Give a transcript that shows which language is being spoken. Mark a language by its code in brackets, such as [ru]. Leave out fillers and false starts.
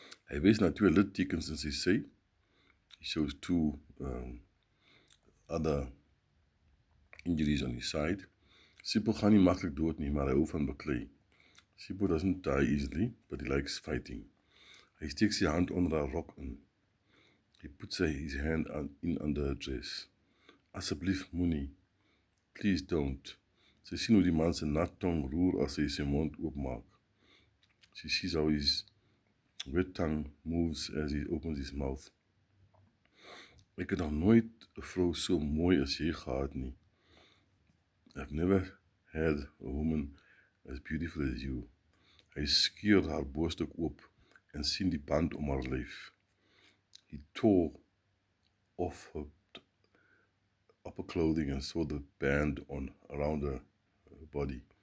[af] Hy wys na 2 littekens in sy sy. [en] He shows 2 other injuries on his side. [af] Sipho gaan nie maklik dood nie, maar hy hou van beklei. [en] Sipho doesn't die easily, but he likes fighting. [af] Hy steek sy hand onder haar rok in. [en] He puts his hand in under her dress. [af] Asseblief moenie. [en] Please don't. [af] Sy sien hoe die man sy nat tong roer as hy sy mond oopmaak. [en] She sees how his wet tongue moves as he opens his mouth. [af] Ek het nog nooit 'n vrou so mooi as jy gehad nie. [en] I've never had a woman as beautiful as you. [af] Hy skeur haar borstuk oop en sien die band om haar lyf. [en] He tore off her upper clothing and saw the band around her body.